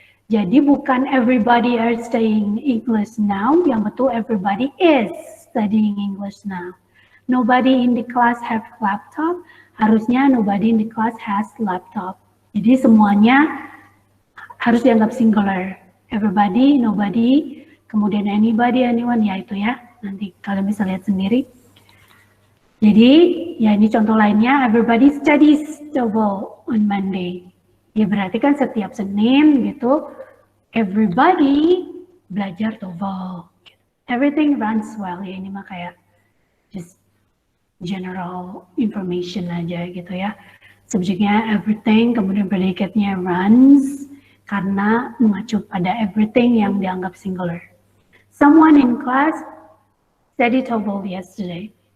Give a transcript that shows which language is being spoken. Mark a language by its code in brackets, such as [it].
[id] Jadi bukan [en] everybody are studying English now, [id] yang betul [en] everybody is studying English now. Nobody in the class have laptop, [id] harusnya [en] nobody in the class has laptop. [id] Jadi semuanya harus dianggap singular. Everybody, nobody, kemudian anybody, anyone, ya itu ya. Nanti kalian bisa lihat sendiri. Jadi ya ini contoh lainnya, [en] everybody studies TOEFL on Monday. [id] Ya berarti kan setiap Senin gitu, everybody belajar TOEFL. [en] Everything runs well, [id] ya ini mah kayak [en] just general information [id] aja gitu ya. Subjeknya everything, kemudian predikatnya runs, karena mengacu pada everything yang dianggap singular. [en] Someone in class studied TOEFL yesterday.